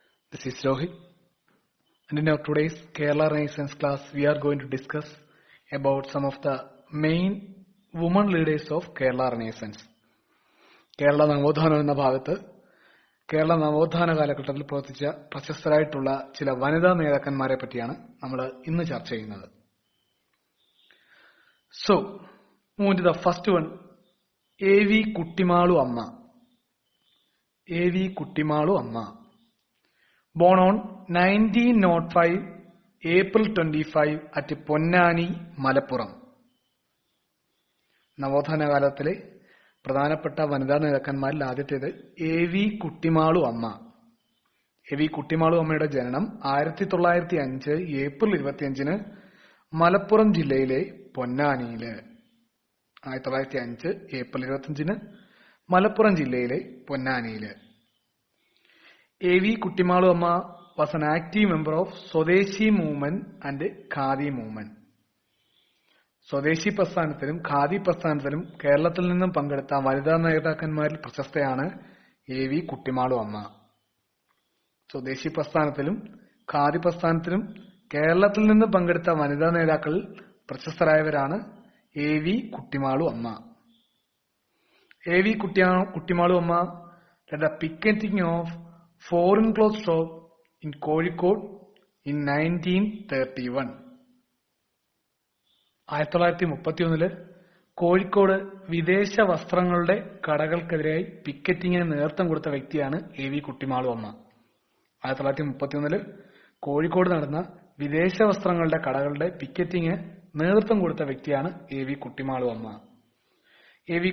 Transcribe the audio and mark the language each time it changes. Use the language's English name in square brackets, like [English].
[English] This is Rohit, and in our today's Kerala Renaissance class, we are going to discuss about some of the main women leaders of Kerala Renaissance. [Malayalam] Kerala നവോത്ഥാനം എന്ന ഭാഗത്ത് കേരള നവോത്ഥാന കാലഘട്ടത്തിൽ പ്രവർത്തിച്ച പ്രശസ്തരായിട്ടുള്ള ചില വനിതാ നേതാക്കന്മാരെ പറ്റിയാണ് നമ്മൾ ഇന്ന് ചർച്ച ചെയ്യുന്നത്. [English] So, move to the first one. A.V. Kuttimalu Amma. A.V. Kuttimalu Amma. Born on 1905, April 25 at Ponnani, Malappuram. [Malayalam] നവോത്ഥാന കാലത്തിലെ പ്രധാനപ്പെട്ട വനിതാ നേതാക്കന്മാരിൽ ആദ്യത്തേത് A.V. കുട്ടിമാളു അമ്മ. A.V. കുട്ടിമാളു അമ്മയുടെ ജനനം 1905 ഏപ്രിൽ 25 മലപ്പുറം ജില്ലയിലെ പൊന്നാനിയില്. 1905 ഏപ്രിൽ 25 മലപ്പുറം ജില്ലയിലെ പൊന്നാനിയില്. A.V. [English] Kuttimalu Amma was an active member of swadeshi movement and khadi movement. [Malayalam] സ്വദേശി പ്രസ്ഥാനത്തിലും ഖാദി പ്രസ്ഥാനത്തിലും കേരളത്തിൽ നിന്നും പങ്കെടുത്ത വനിതാ നേതാക്കന്മാരിൽ പ്രശസ്തയാണ് A.V. കുട്ടിമാളു അമ്മ. സ്വദേശി പ്രസ്ഥാനത്തിലും ഖാദി പ്രസ്ഥാനത്തിലും കേരളത്തിൽ നിന്ന് പങ്കെടുത്ത വനിതാ നേതാക്കളിൽ പ്രശസ്തരായവരാണ് A.V. കുട്ടിമാളു അമ്മ. A.V. [English] Kuttimalu Amma led the picketing of foreign clothes shop in Kozhikode in 1931. [Malayalam] 1931 Kozhikode വിദേശ വസ്ത്രങ്ങളുടെ കടകൾക്കെതിരായി പിക്കറ്റിങ്ങിന് നേതൃത്വം കൊടുത്ത വ്യക്തിയാണ് A.V. കുട്ടിമാളു അമ്മ. 1931 കോഴിക്കോട് നടന്ന വിദേശ വസ്ത്രങ്ങളുടെ കടകളുടെ പിക്കറ്റിങ്ങിന് നേതൃത്വം കൊടുത്ത വ്യക്തിയാണ് A.V. കുട്ടിമാളു അമ്മ. A.V.